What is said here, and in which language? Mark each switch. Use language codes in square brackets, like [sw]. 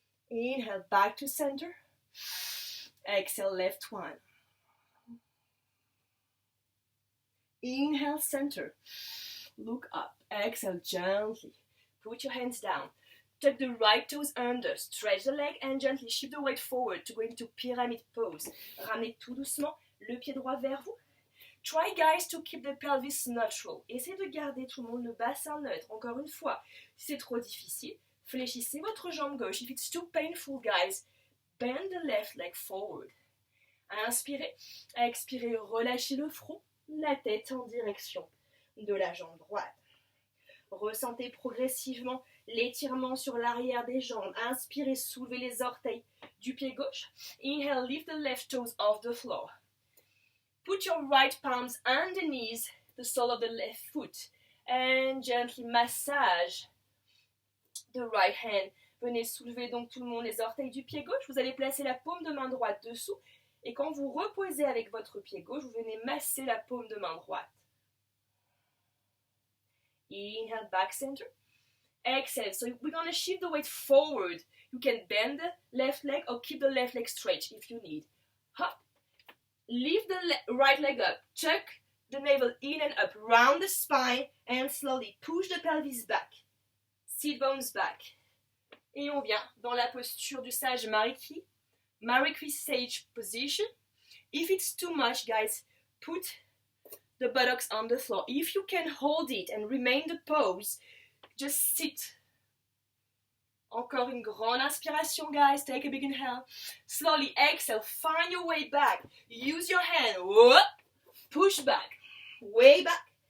[en] Inhale, back to center. Exhale, left one. Inhale, center. Look up. Exhale, gently. Put your hands down. Tuck the right toes under. Stretch the leg and gently shift the weight forward to go into pyramid pose. [fr] Ramenez tout doucement le pied droit vers vous. [en] Try, guys, to keep the pelvis neutral. [fr] Essayez de garder tout le monde le bassin neutre. Encore une fois, si c'est trop difficile, fléchissez votre jambe gauche. [en] If it's too painful, guys, bend the left leg forward. [fr] Inspirez. Expirez, relâchez le front. La tête en direction de la jambe droite. Ressentez progressivement l'étirement sur l'arrière des jambes. Inspirez, soulevez les orteils du pied gauche. [en] Inhale, lift the left toes off the floor. Put your right palms underneath the sole of the left foot and gently massage the right hand. [fr] Venez soulever donc tout le monde les orteils du pied gauche. Vous allez placer la paume de main droite dessous. Et quand vous reposez avec votre pied gauche, vous venez masser la paume de main droite. [en] Inhale, back center. Exhale. So we're going to shift the weight forward. You can bend the left leg or keep the left leg straight if you need. Hop. Lift the right leg up. Tuck the navel in and up. Round the spine and slowly push the pelvis back. Sit bones back. [fr] Et on vient dans la posture du sage Mariki. [en] Mariki sage position. If it's too much, guys, put the buttocks on the floor. If you can hold it and remain the pose, just sit. [fr] Encore une grande inspiration, [en] guys. Take a big inhale. Slowly exhale. Find your way back. Use your hand. Whoop. Push back. Way back.